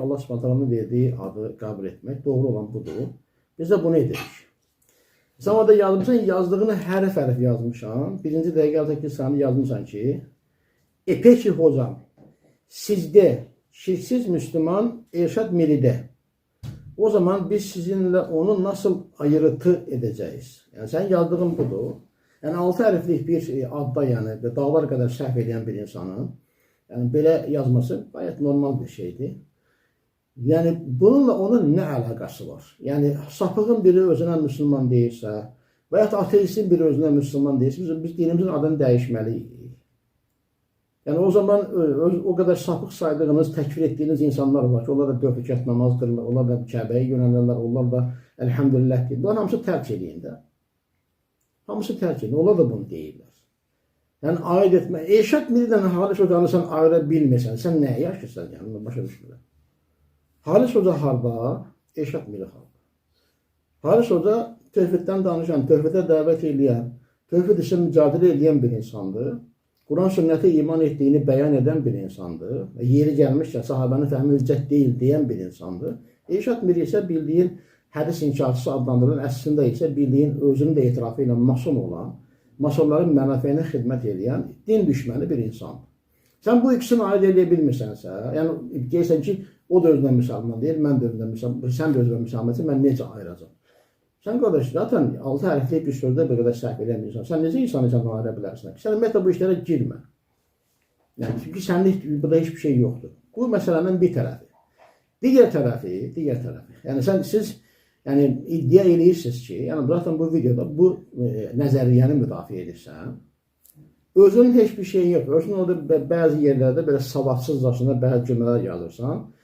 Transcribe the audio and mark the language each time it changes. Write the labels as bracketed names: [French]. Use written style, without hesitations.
[Azerbaijani] Allah Subhanahu verdiyi adı qəbul etmək doğru olan budur. Biz də bunu edirik. Sən orada yazmışsan, yazdığını hərf-hərf yazmışsan. 1-ci dəqiqə 6-cı saniyədə yazmışsan ki, [Turkish] peki hocam, sizdə şirksiz Müslüman Eşat Miri'de. O zaman biz sizinle onu nasıl ayırtı edeceğiz? Yani sen yazdığın budur. [Azerbaijani] Yani 6 hərflik bir adda yani dağlar kadar səhv edən bir insanın yani böyle yazması gayet normal bir şeydir. [Turkish] Yani bununla onun ne alakası var? [Azerbaijani] Yani sapığın biri özünə Müslüman deyirsə və ya ateistin biri özünə Müslüman deyirsə biz dinimizin adını dəyişməliyik. [Turkish] Yani o zaman o kadar sapık saydığınız, tekfir ettiğiniz insanlar [Azerbaijani] var ki, onlar da 4 rükət namaz qılırlar, onlar da Kəbəyə yönəlirlər, onlar da elhamdülillah deyirlər. Bunlar hamısı tərk edin də. Hamısı tərk edin, onlar da bunu deyirlər. Yani ayırt etmə. Eşat Miri'dən Halis Hocanı sən ayıra bilmirsən, sən nəyə yaşırsan yəni, başa düşmürəm. Halis Hoca harda, Eşat Miri harda. Halis Hoca tövhiddən danışan, tövhidə dəvət edən, tövhid üçün mücadilə edən bir insandır. [Turkish] Kur'an sünnete iman ettiğini beyan eden bir insandır. Yeri gelmişken sahabenin fəhmi hüccət değil diyen bir insandır. [Azerbaijani] Eşat Miri ise bildiğin hədis inkarçısı adlandırılan, əslində ise bildiğin özünün de etirafı ilə mason olan, masonların mənafeyine xidmət edən, din düşməni bir insandır. Sen bu ikisini ayırt edə bilmirsənsə, yəni deyirsən ki, o da özündən müsəlman deyil, mən də özündən müsəlman, sən də özündən müsəlman deyil, mən necə ayıracam? Sen kardeş zaten 6 hərflik bir sözdə bir qədər səhv edən bir insan. Sen necə insanı ayıra bilərsən? Sən ümumiyyətlə bu işlərə girmə. Yəni çünki sənlik burada [Turkish] hiçbir şey yoktur. [Azerbaijani] Bu məsələnin bir tərəfi. Digər tərəfi. Yəni siz yəni iddia edirsiniz ki, yəni zaten bu videoda bu nəzəriyyəni müdafiə edirsən. Özünün heç bir şey yox. Özünün orada bəzi yerlərdə belə savadsızcasına bəzi cümlələr yazırsan.